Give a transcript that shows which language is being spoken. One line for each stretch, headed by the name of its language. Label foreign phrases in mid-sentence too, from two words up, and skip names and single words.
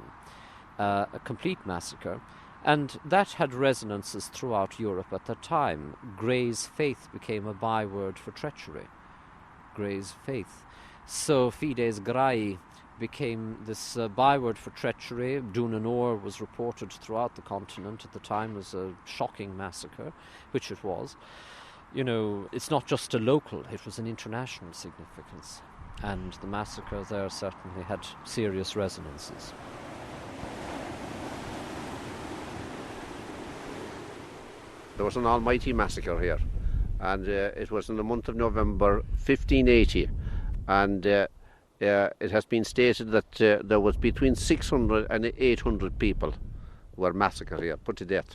English: A complete massacre. And that had resonances throughout Europe at that time. Grey's faith became a byword for treachery. Grey's faith. So
Latin: Fides Graii
English: became this byword for treachery. Dún an Óir was reported throughout the continent at the time as a shocking massacre, which it was. It's not just a local, it was an international significance. And the massacre there certainly had serious resonances. There was an almighty massacre here, and it was in the month of November 1580, and it has been stated that there was between 600 and 800 people who were massacred here, put to death.